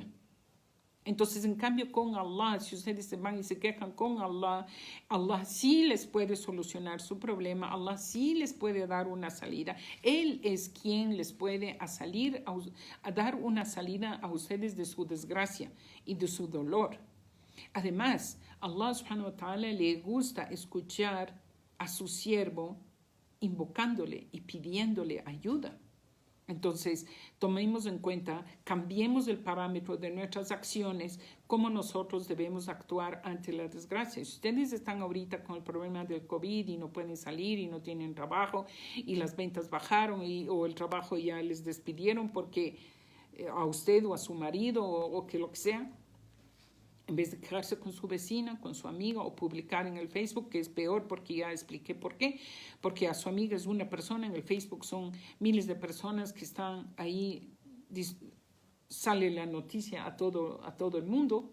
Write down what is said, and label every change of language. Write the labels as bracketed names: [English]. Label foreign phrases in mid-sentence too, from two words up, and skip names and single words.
[Spanish] Entonces, en cambio, con Allah, si ustedes se van y se quejan con Allah, Allah sí les puede solucionar su problema, Allah sí les puede dar una salida. Él es quien les puede a dar una salida a ustedes de su desgracia y de su dolor. Además, [Arabic] الله سبحانه وتعالى [Spanish] le gusta escuchar a su siervo invocándole y pidiéndole ayuda. Entonces, tomemos en cuenta, cambiemos el parámetro de nuestras acciones, cómo nosotros debemos actuar ante la desgracia. Si ustedes están ahorita con el problema del COVID y no pueden salir y no tienen trabajo y las ventas bajaron o el trabajo ya les despidieron porque a usted o a su marido o que lo que sea, en vez de quejarse con su vecina, con su amiga o publicar en el Facebook, que es peor porque ya expliqué por qué, porque a su amiga es una persona, en el Facebook son miles de personas que están ahí, sale la noticia a todo el mundo.